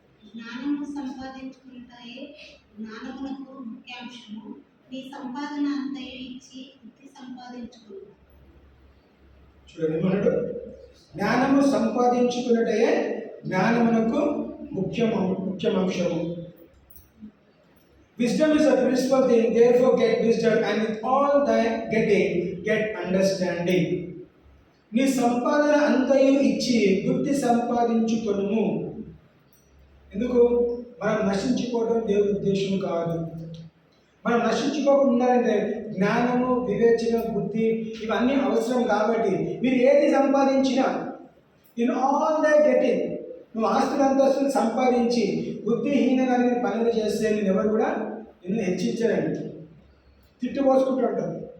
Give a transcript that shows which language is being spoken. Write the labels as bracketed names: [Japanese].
[Telugu] జ్ఞానము సంపాదించుకుంటాయే జ్ఞానమునకు ముఖ్యాంశము. నీ సంపాదన అంతయు ఇచ్చి బుద్ధి సంపాదించుకును. చూడండి ఏమన్నాడు? జ్ఞానము సంపాదించుకున్నట్టే జ్ఞానమునకు ముఖ్యమంశము. [English] Wisdom is a principal thing, therefore get wisdom, and with all thy getting, get understanding. [Telugu] నీ సంపాదన అంతయు ఇచ్చి బుద్ధి సంపాదించుకొనుము. ఎందుకు? మనం నశించుకోవడం దేవుని ఉద్దేశం కాదు. మనం నశించుకోకుండా ఉండాలంటే జ్ఞానము, వివేచన, బుద్ధి ఇవన్నీ అవసరం. కాబట్టి మీరు ఏది సంపాదించినా, [English] in all the getting, [Telugu] నువ్వు ఆస్తులు అంతస్తులు సంపాదించి బుద్ధిహీనంగా నేను పనులు చేస్తే నేను ఎవరు కూడా నిన్ను హెచ్చించారండి, తిట్టుపోసుకుంటూ ఉంటాం.